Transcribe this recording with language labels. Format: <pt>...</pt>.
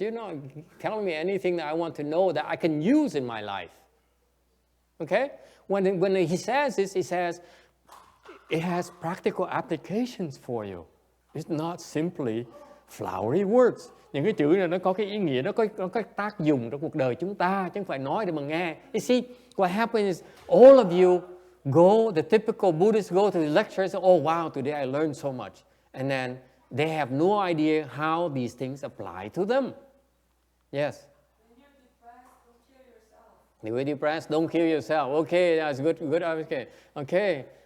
<en>You're not telling me anything that I want to know that I can use in my life. Okay. When he says this, he says it has practical applications for you. It's not simply flowery words.</en> <vi>Những cái chữ này nó có cái ý nghĩa, nó có cái tác dụng trong cuộc đời chúng ta, chứ không phải nói để mà nghe.</vi> <en>You see, what happens is all of you go, the typical Buddhists go to the lectures, oh wow, today I learned so much. And then they have no idea how these things apply to them. Yes? When you're depressed, don't kill yourself. Okay, that's good. Okay.</en>